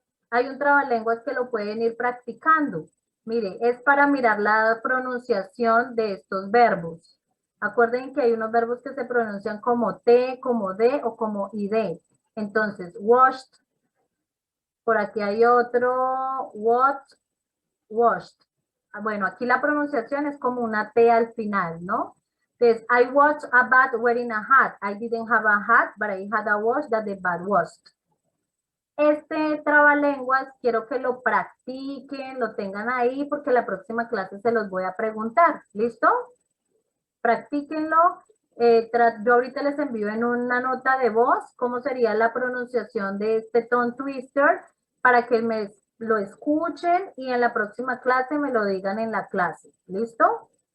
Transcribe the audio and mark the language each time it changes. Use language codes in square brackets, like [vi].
[es] Hay un trabalenguas que lo pueden ir practicando. Mire, es para mirar la pronunciación de estos verbos. Acuerden que hay unos verbos que se pronuncian como T, como D o como ID. Entonces, washed. Por aquí hay otro, what, washed. Bueno, aquí la pronunciación es como una T al final, ¿no? [en] Entonces, I watched a bat wearing a hat. I didn't have a hat, but I had a watch that the bat washed. [es] Este trabalenguas quiero que lo practiquen, lo tengan ahí, porque la próxima clase se los voy a preguntar. ¿Listo? Practíquenlo. Yo ahorita les envío en una nota de voz cómo sería la pronunciación de este tongue twister para que lo escuchen y en la próxima clase me lo digan en la clase. ¿Listo?